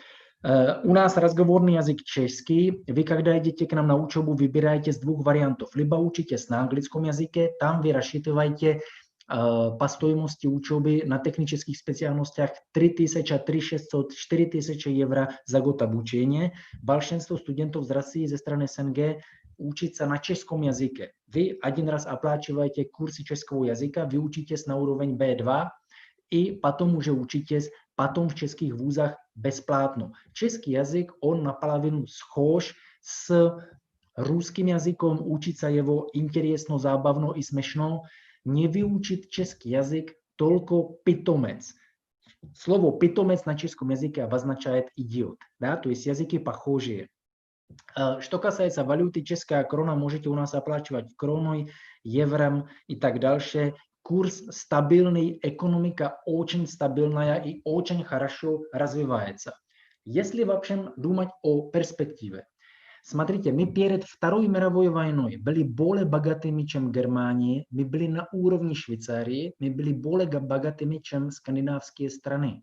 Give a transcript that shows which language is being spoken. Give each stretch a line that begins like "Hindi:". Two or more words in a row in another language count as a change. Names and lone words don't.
Russian: У нас разговорный язык чешский. Вы, когда идете к нам на учебу, выбираете с 2 вариантов. Либо учитесь на английском языке, там вы рассчитываете по стоимости учебы на технических специальностях 3300, 4000 евро за год обучения. Большинство студентов из России,
Czech: ze strany
Russian: СНГ учится на чешском языке. Вы один раз оплачиваете курсы чешского языка, вы учитесь на уровень B2 и потом уже учитесь потом в českých вузах бесплатно. Český язык, он наполовину схож с русским языком, учиться его интересно, забавно и смешно. Не
Czech: vyučit český jazyk
Russian: только питомец. Слово питомец на českом языке обозначает идиот, да, то есть языки похожие. Что касается валюты,
Czech: česká koruna,
Russian: можете у нас оплачивать кроной, евром и так дальше. Курс стабильный, экономика очень стабильная и очень хорошо развивается. Если вообще думать о перспективе, смотрите, мы перед Второй мировой войной были более богатыми, чем Германия, мы были на уровне Швейцарии, мы были более богатыми, чем скандинавские страны.